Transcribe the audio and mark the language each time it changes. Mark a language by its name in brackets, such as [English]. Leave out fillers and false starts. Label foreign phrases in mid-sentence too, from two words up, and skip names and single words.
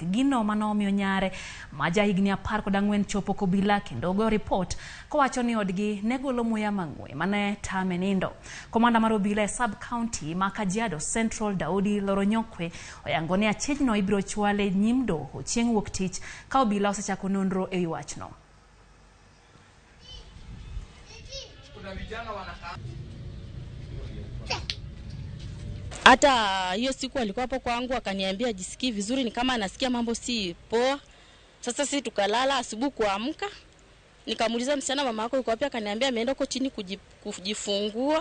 [Luo (Kenya and Tanzania)] Gino manomiyo nyare majahigni 14 chopo kobila kendo go report kowacho ni odgi negolo muya mang'we mane tame nindo. Komanda mar obila e [English] sub county [Luo (Kenya and Tanzania)] ma Kajiado Central Daudi Loronyokwe oyango ni achijno ibiro chwale nyim doho chieng' wuok tich ka obila osechako nonro e wachno. [Swahili] Hata hiyo siku alikuwa hapo kwangu akaniambia jisikii vizuri, ni kama anasikia mambo si poa. Sasa sisi tukalala, asubuhi kuamka nikamuuliza msichana mama yako yuko wapi, akaniambia ameenda huko chini kujifungua.